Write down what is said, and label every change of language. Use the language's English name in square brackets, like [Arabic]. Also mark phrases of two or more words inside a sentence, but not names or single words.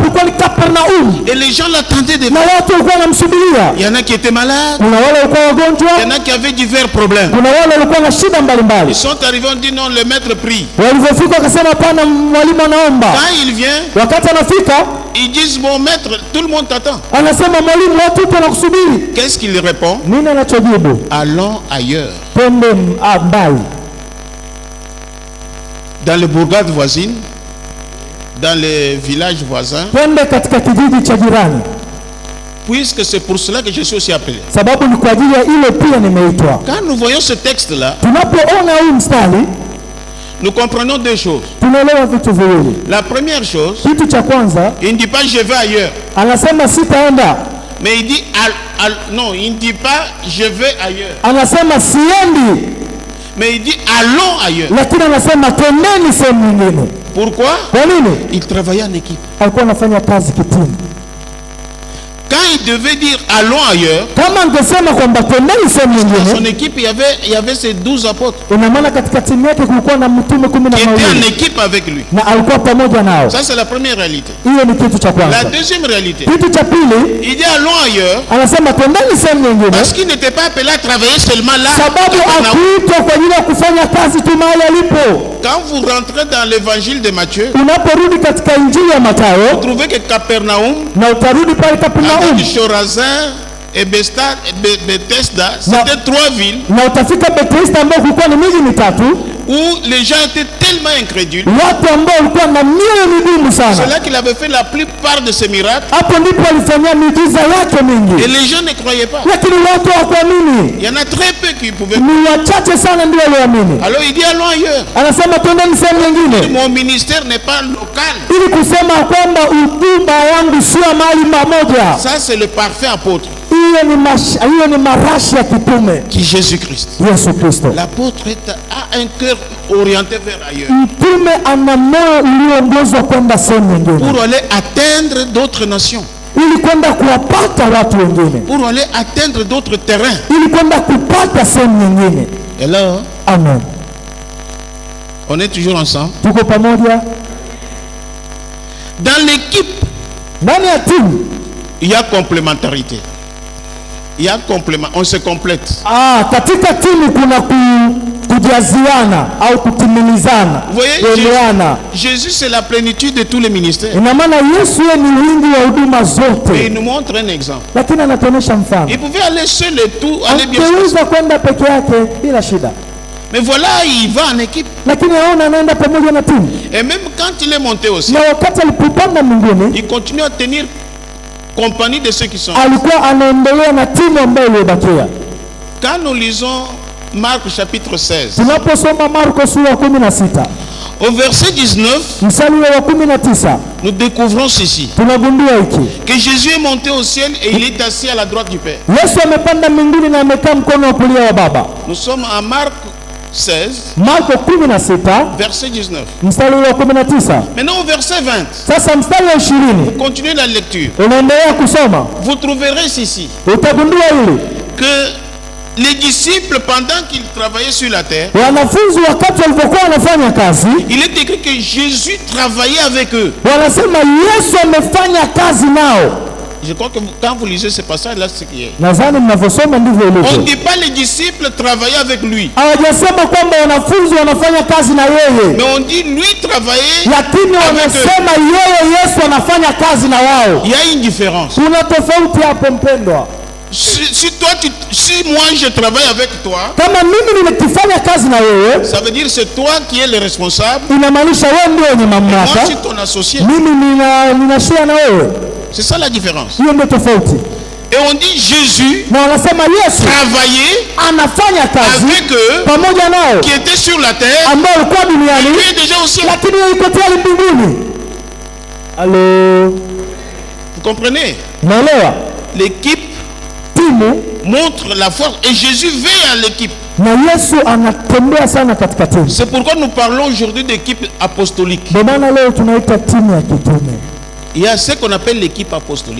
[Swahili] Ulikuwa ni Kapernaum, [French] Et les gens l'attendaient [Swahili] na [French] devant. [Swahili] watu walikuwa wanamsubiria. [French] Il y en a qui étaient malades, [Swahili] Kuna wale walikuwa [French] il y [Swahili] wagonjwa, [French] en a qui avaient divers problèmes. [Swahili] kuna wale walikuwa na shida [French] Ils [Swahili] mbalimbali. [French] sont arrivés, on dit non, le maître prie. [Swahili] Walivyofika wakasema hapana, mwalimu anaomba. [French] Quand il vient, [Swahili] Wakati anafika [French] ils disent bon maître, tout le monde t'attend. [Swahili] anasema mwalimu, watu wote wanakusubiri. [French] Qu'est-ce qu'il répond? [Swahili] Nini anachojibu? [French] Allons ailleurs. [Swahili] Twende mbali. [French] Dans les bourgades voisines, dans les villages voisins, [Swahili] Twende katika kijiji cha jirani, [French] puisque c'est pour cela que je suis aussi appelé. [Swahili] sababu ni kwa ajili ya ile pia nimeitwa. [French] Quand nous voyons ce texte-là, [Swahili] Tunapoona huu mstari [French] nous comprenons deux choses. [Swahili] tunaelewa vitu viwili. [French] La première chose, [Swahili] Kitu cha kwanza, [French] il ne dit pas je vais ailleurs, [Swahili] anasema sitaenda, [French] mais il dit non, il ne dit pas je vais ailleurs, [Swahili] anasema siendi, [French] Mais il dit allons ailleurs. [Swahili] lakini anasema twendeni sehemu nyingine. [French] Pourquoi? [Swahili] Kwa nini? [French] Il travaillait en équipe. [Swahili] Alikuwa anafanya kazi kitimu. [French] Quand il devait dire allons ailleurs, [Swahili] Kama angesema kwamba twendeni sehemu [French] dans son [Swahili] nyingine, [French] équipe il y avait ses 12 apôtres [Swahili] ina maana katika timu yake kulikuwa na mitume [French] qui étaient en [Swahili] 12 [French] équipe avec lui. [Swahili] na alikuwa pamoja nao. [French] Ça c'est la première réalité. [Swahili] Hiyo ni kitu cha [French] La [Swahili] kwanza. [French] deuxième réalité, [Swahili] Kitu cha pili, [French] il dit allons ailleurs [Swahili] anasema twendeni sehemu nyingine [French] parce qu'il n'était pas appelé à travailler seulement là. [Swahili] sababu akuitwa kwa ajili ya kufanya kazi tu mahali alipo. [French] Quand vous rentrez dans l'évangile de Matthieu, [Swahili] Unaporudi katika injili ya Mathayo [French] vous trouvez que Capernaum, [Swahili] na utarudi pale Kapernaum [French] avec Chorazin et Bethesda, c'était 3 villes [Swahili] na utafika Bethesda ambao kulikuwa ni miji mitatu [French] où les gens étaient tellement incrédules. [Swahili] watu ambao walikuwa na mioyo migumu [French] C'est [Swahili] sana. [French] là qu'il avait fait la plupart de ses miracles [Swahili] Hapo ndipo alifanyia miujiza yake [French] et [Swahili] mingi, [French] les gens ne croyaient pas. [Swahili] lakini watu hawakuamini. [French] Il y en a très peu qui pouvaient. [Swahili] Ni wachache sana ndio walioamini. [French] Alors il dit allons ailleurs. [Swahili] Anasema twendeni sehemu nyingine, [French] Mon ministère n'est pas local. [Swahili] ili kusema kwamba huduma yangu sio mahali pamoja. [French] Ça c'est le parfait apôtre [Swahili] Hiyo ni marashi ya kitume [French] qui est Jésus-Christ. [Swahili] Yesu Kristo. [French] L'apôtre a un cœur orienté vers ailleurs [Swahili] Mtume ana moyo ulioongozwa kwenda sehemu nyingine, [French] pour aller atteindre d'autres nations, [Swahili] ili kwenda kuwapata watu wengine, [French] pour aller atteindre d'autres terrains. [Swahili] ili kwenda kupata sehemu nyingine. [French] Et là, [Swahili] Amen. [French] on est toujours ensemble. [Swahili] Tuko pamoja [French] Dans l'équipe, [Swahili] ndani ya timu. [French] il y a complémentarité. Il y a complément, on se complète. [Swahili] Katika timu kuna kujaziana au kutimilizana, [French] Vous voyez, [Swahili] kuelewana. [French] Jésus c'est la plénitude de tous les ministères. [Swahili] Ina maana Yesu yeye ni wingi wa huduma [French] Et [Swahili] zote, [French] il nous montre un exemple. [Swahili] lakini anatuonyesha mfano. [French] Il pouvait aller seul et tout, aller bien. [Swahili] Angeweza kwenda peke yake bila shida, [French] Mais voilà, il va en équipe. [Swahili] lakini aona anaenda pamoja na timu, [French] Et même quand il est monté aussi, [Swahili] na wakati alipopanda mbinguni [French] il continue à tenir compagnie de ceux qui sont. [Swahili] alikuwa anaendelea na timu ambayo iliyobakia. [French] Quand nous lisons Marc chapitre 16, [Swahili] Tunaposoma Marko sura ya 16 [French] au verset 19, [Swahili] mstari wa 19 [French] nous découvrons ceci, [Swahili] tunagundua hiki: [French] que Jésus est monté au ciel et il est assis à la droite du Père. [Swahili] Yesu amepanda mbinguni na amekaa mkono wa kulia wa Baba. [French] Nous sommes à Marc 16, [Swahili] Marko 16 [French] verset 19. [Swahili] mstari wa 19. [French] Maintenant au verset 20, [Swahili] Sasa mstari wa 20 [French] continuez la lecture. [Swahili] unaendelea kusoma, [French] Vous trouverez ici [Swahili] utagundua hili: [French] que les disciples, pendant qu'ils travaillaient sur la terre, [Swahili] wanafunzi wakati walipokuwa wanafanya kazi, [French] il est écrit que Jésus travaillait avec eux. [Swahili] wanasema Yesu amefanya kazi nao. [French] Je crois que quand vous lisez ce passage-là, c'est ce qui est. [Swahili] Nadhani mnavyosoma ndivyo [French] On ne [Swahili] ilivyo. [French] dit pas les disciples travaillaient avec lui, [Swahili] Hawajasema kwamba wanafunzi wanafanya kazi na yeye, [French] mais on dit lui travaillait. [Swahili] lakini wamesema yeye Yesu anafanya kazi na wao. [French] Il y a une différence. [Swahili] Kuna tofauti hapo mpendwa. [French] Si moi je travaille avec toi, [Swahili] Kama mimi nikifanya kazi na wewe, [French] ça veut dire c'est toi qui es le responsable. [Swahili] inamaanisha wewe ndio mwenye [French] Moi [Swahili] mamlaka, [French] je suis ton associé. [Swahili] mimi ninashare na wewe. [French] C'est ça la différence. [Swahili] Hiyo ndio tofauti. [French] Et on dit Jésus [Swahili] Na wanasema Yesu [French] travaillait [Swahili] anafanya kazi [French] avec eux [Swahili] pamoja nao [French] qui étaient sur la terre. [Swahili] ambao walikuwa duniani, [French] Lui est déjà au ciel. [Swahili] lakini yeye yuko tayari mbinguni. Halo, [French] Vous comprenez? [Swahili] naelewa? [French] L'équipe [Swahili] Timu [French] montre la force et Jésus veille à l'équipe. [Swahili] na Yesu anatembea sana katika timu. [French] C'est pourquoi nous parlons aujourd'hui d'équipe apostolique. [Swahili] Ndio maana leo tunaita timu ya kitume. [French] Il y a ce qu'on appelle l'équipe apostolique.